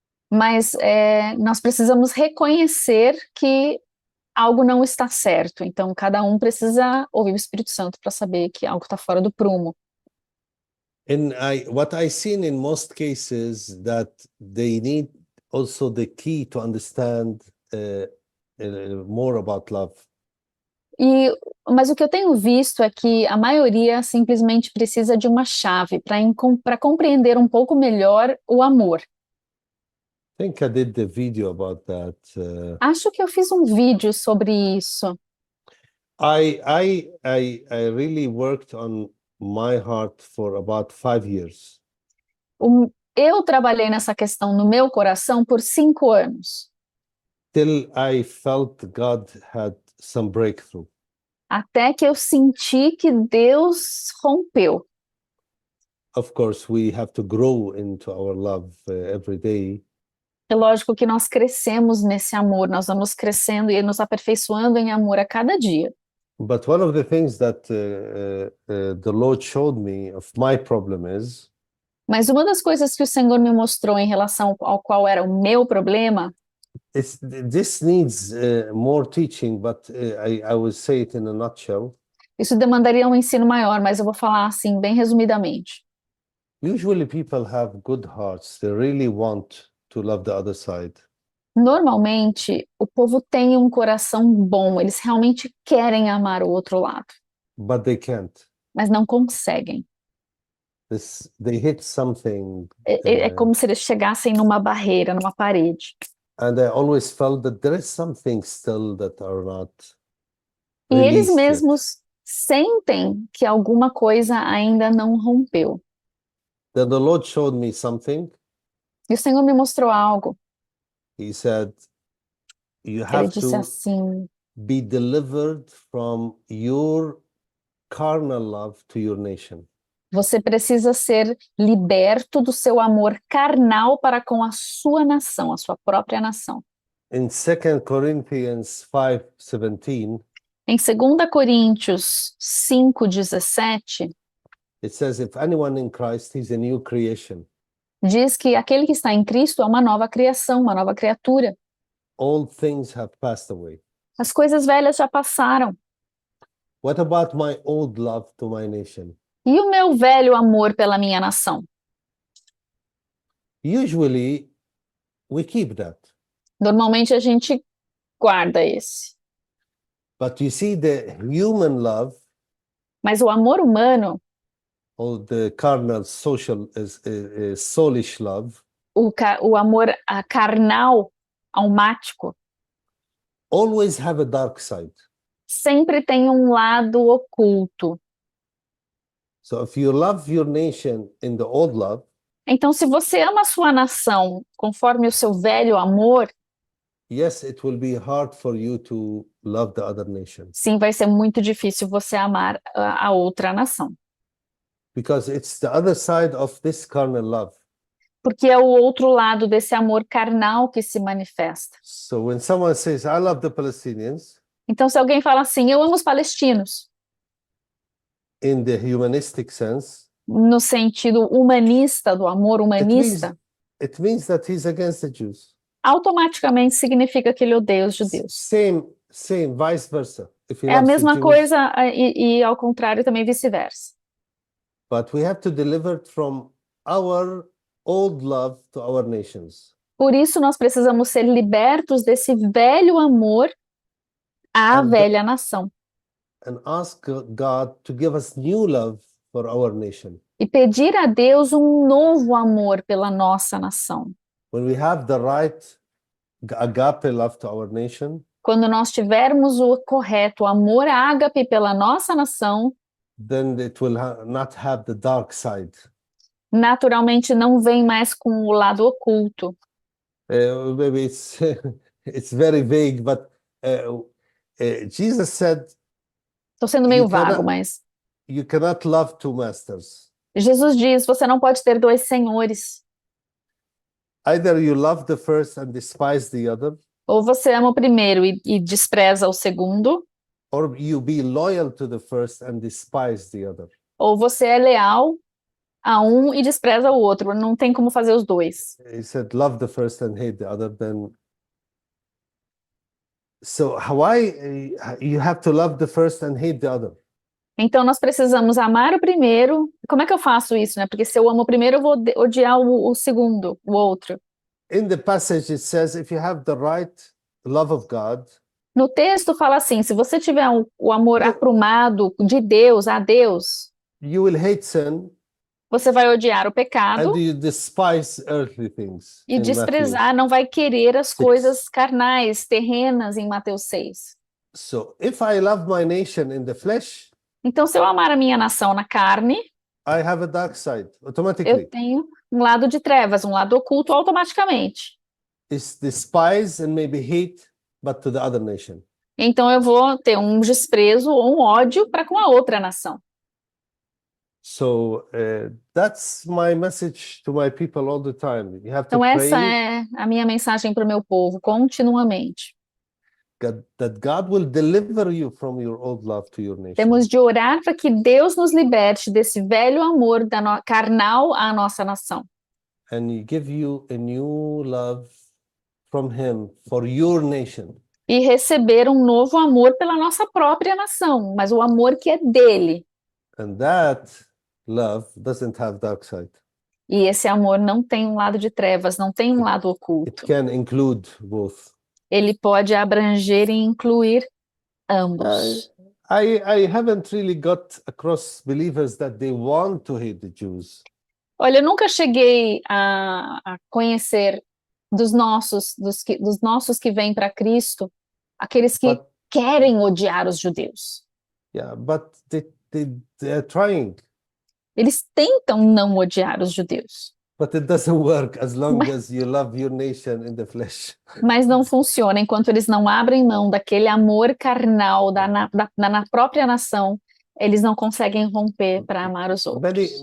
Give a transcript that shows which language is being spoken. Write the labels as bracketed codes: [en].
[pt] Mas nós precisamos reconhecer que algo não está certo. Então, cada um precisa ouvir o Espírito Santo para saber que algo está fora do prumo. [en] And what I seen in most cases that they need also the key to understand more about love. [pt] Mas o que eu tenho visto é que a maioria simplesmente precisa de uma chave para compreender um pouco melhor o amor. [en] I think I did the video about that. [pt] Acho que eu fiz um vídeo sobre isso. [en] I really worked on my heart for about 5 years. [pt] Eu trabalhei nessa questão no meu coração por 5 anos. [en] Till I felt God had some breakthrough. [pt] Até que eu senti que Deus rompeu. [en] Of course, we have to grow into our love every day. [pt] É lógico que nós crescemos nesse amor, nós vamos crescendo e nos aperfeiçoando em amor a cada dia. [en] But one of the things that the Lord showed me of my problem is [pt] Mas uma das coisas que o Senhor me mostrou em relação ao qual era o meu problema [en] This needs more teaching, but I will say it in a nutshell. [pt] Isso demandaria um ensino maior, mas eu vou falar assim, bem resumidamente. [en] Usually people have good hearts. They really want to love the other side. [pt] Normalmente, o povo tem um coração bom, eles realmente querem amar o outro lado, [en] But they can't. [pt] mas não conseguem. [en] They hit something, [pt] É como se eles chegassem numa barreira, numa parede. [en] and I always felt that there is something still that are not [pt] E eles [en] released yet. [pt] mesmos sentem que alguma coisa ainda não rompeu. [en] Then the Lord showed me something. [pt] E o Senhor me mostrou algo. [en] He said, you [pt] Ele [en] have [pt] disse [en] to [pt] assim: [en] be delivered from your carnal love to your nation. [pt] você precisa ser liberto do seu amor carnal para com a sua nação, a sua própria nação. [en] In 2 Corinthians 5:17, [pt] Em 2 Coríntios 5:17, [en] it says, if anyone in Christ, he's a new creation. [pt] diz que aquele que está em Cristo é uma nova criação, uma nova criatura. [en] All things have passed away. [pt] As coisas velhas já passaram. [en] What about my old love to my nation? [pt] E o meu velho amor pela minha nação? [en] Usually, we keep that. [pt] Normalmente a gente guarda esse. [en] But you see, the human love, [pt] Mas o amor humano, [en] or the carnal social soulish love, [pt] o amor carnal, almático, [en] always have a dark side. [pt] sempre tem um lado oculto. [en] So if you love your nation in the old love, [pt] Então, se você ama a sua nação conforme o seu velho amor, [en] yes, it will be hard for you to love the other nation, [pt] sim, vai ser muito difícil você amar a outra nação. [en] because it's the other side of this carnal love. [pt] Porque é o outro lado desse amor carnal que se manifesta. [en] So when someone says, I love the Palestinians, [pt] Então, se alguém fala assim, eu amo os palestinos, [en] in the humanistic sense, [pt] no sentido humanista, do amor humanista, [en] it means that he's against the Jews. [pt] automaticamente significa que ele odeia os judeus. [en] Same, vice versa. If he [pt] É a [en] loves the [pt] mesma [en] Jews, [pt] coisa e ao contrário também vice-versa. [en] but we have to deliver from our old love to our nations. [pt] Por isso nós precisamos ser libertos desse velho amor à [en] And- [pt] velha nação [en] And ask God to give us new love for our nation. [pt] e pedir a Deus um novo amor pela nossa nação. [en] When we have the right agape love to our nation, [pt] Quando nós tivermos o correto amor ágape pela nossa nação, [en] then it will not have the dark side. [pt] naturalmente não vem mais com o lado oculto. [en] Maybe it's it's very vague, but Jesus said [pt] Estou sendo meio [en] You cannot- [pt] vago, mas [en] you cannot love two masters. [pt] Jesus diz, você não pode ter dois senhores. [en] Either you love the first and despise the other, [pt] Ou você ama o primeiro e despreza o segundo, [en] or you be loyal to the first and despise the other. [pt] ou você é leal a um e despreza o outro. Não tem como fazer os dois. [en] He said, love the first and hate the other. Then, so why you have to love the first and hate the other? [pt] Então nós precisamos amar o primeiro. Como é que eu faço isso, né? Porque se eu amo o primeiro, eu vou odiar o segundo, o outro. [en] In the passage, it says, if you have the right love of God, [pt] No texto fala assim, se você tiver o amor aprumado de Deus, a Deus, [en] you will hate sin [pt] você vai odiar o pecado [en] and you despise earthly things. [pt] e [en] in [pt] desprezar, não vai querer as coisas carnais, terrenas em Mateus 6. [en] Matthew. So if I love my nation in the flesh, [pt] Então, se eu amar a minha nação na carne, [en] I have a dark side [pt] eu [en] automatically. [pt] tenho um lado de trevas, um lado oculto automaticamente. [en] It's despise and maybe hate, but to the other nation. [pt] Então, eu vou ter um desprezo ou um ódio para com a outra nação. [en] So that's my message to my people all the time. You have to [pt] Então, [en] pray [pt] essa é a minha mensagem para o meu povo, continuamente. [en] that God will deliver you from your old love to your nation. [pt] Temos de orar para que Deus nos liberte desse velho amor carnal à nossa nação. [en] And He give you a new love from him for your nation. [pt] E receber um novo amor pela nossa própria nação, mas o amor que é dele. [en] And that love doesn't have dark side. [pt] E esse amor não tem um lado de trevas, não tem um lado [en] It [pt] oculto. [en] can include both. [pt] Ele pode abranger e incluir ambos. [en] I haven't really got across believers that they want to hate the Jews. [pt] Olha, eu nunca cheguei a conhecer dos nossos que vêm para Cristo, aqueles que [en] But [pt] querem odiar os judeus. [en] yeah, but they are trying, [pt] Eles tentam não odiar os judeus, [en] but it doesn't work as long as you love your nation in the flesh. [pt] mas não funciona enquanto eles não abrem mão daquele amor carnal na própria nação. Eles não conseguem romper para amar os outros.